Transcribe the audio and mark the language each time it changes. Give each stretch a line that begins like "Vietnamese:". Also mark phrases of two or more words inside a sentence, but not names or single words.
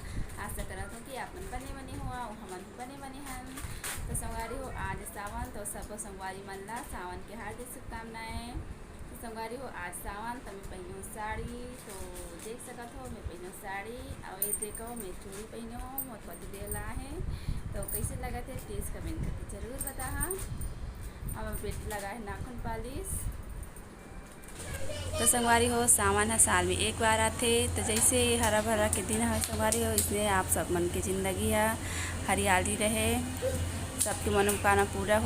Chhattisgarhi: आशा करत हो कि आपन बने बने हो और हमन बने बने हन। तो संगवारी हो आज सावन, तो सब संगवारी मन ला सावन के हार्दिक शुभकामनाएं। तो संगवारी हो आज सावन तो मैं पहनूँ साड़ी, तो देख सकत हो मैं पहनूँ साड़ी और ये देखो मैं चूड़ी पहनूँ मोर पति देला है। तो कैसे लगा थे
English: please comment
Chhattisgarhi: करके ज़रूर बता। और बेटी लगा है नाखून पालिश। तो संगवारी हो सावन है साल में एक बार आते, तो जैसे हरा भरा के दिन है संगवारी हो, इसलिए आप सब मन की ज़िंदगी है हरियाली रहे, सबकी मनोकामना पूरा हो।